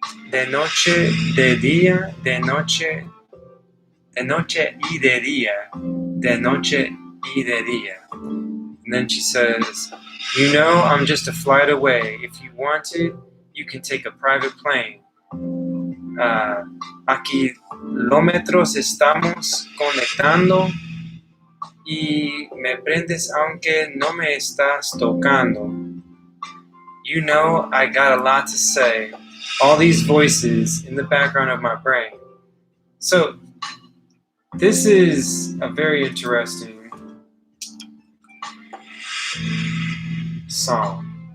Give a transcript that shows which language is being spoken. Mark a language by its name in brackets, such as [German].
[Spanish] De noche, de día, de noche y de día, de noche y de día. [English] And then she says, you know I'm just a flight away. If you wanted, you can take a private plane. [Spanish] a kilómetros estamos conectando y me prendes aunque no me estás tocando. [English] You know I got a lot to say. All these voices in the background of my brain. So, this is a very interesting song.